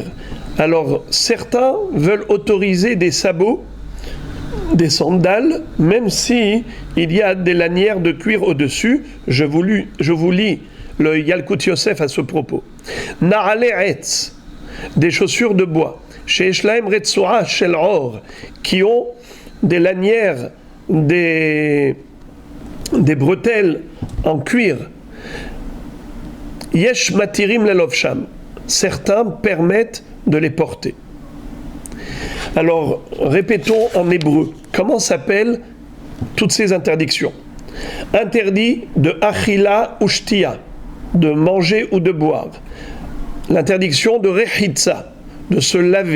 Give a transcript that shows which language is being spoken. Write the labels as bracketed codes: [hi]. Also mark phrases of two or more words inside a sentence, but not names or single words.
[fr] Alors certains veulent autoriser des sabots, des sandales, même si il y a des lanières de cuir au-dessus. Je vous lis le Yalkut Yosef à ce propos. [he] נעלי עץ, [fr] des chaussures de bois, [he] שיש להם רצועה של עור, [fr] qui ont des lanières, des bretelles en cuir. [he] יש מתירים ללובשם, [fr] certains permettent de les porter. Alors, répétons en hébreu, comment s'appellent toutes ces interdictions? Interdit de achila ou shtia, de manger ou de boire. L'interdiction de rechitza, de se laver.